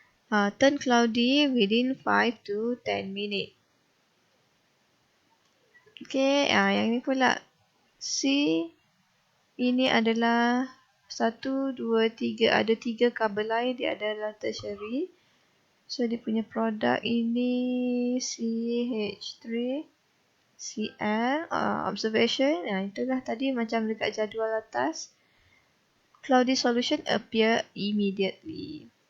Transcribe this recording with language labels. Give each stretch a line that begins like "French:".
English: Turn cloudy within 5 to 10 minutes.
Malay: Okay, yang ini pula C. Ini adalah 1, 2, 3. Ada 3 carbon lain, dia adalah tertiary. So dia punya produk ini CH3 Cl. Observation, itulah tadi macam dekat jadual atas.
English: Cloudy solution appear immediately.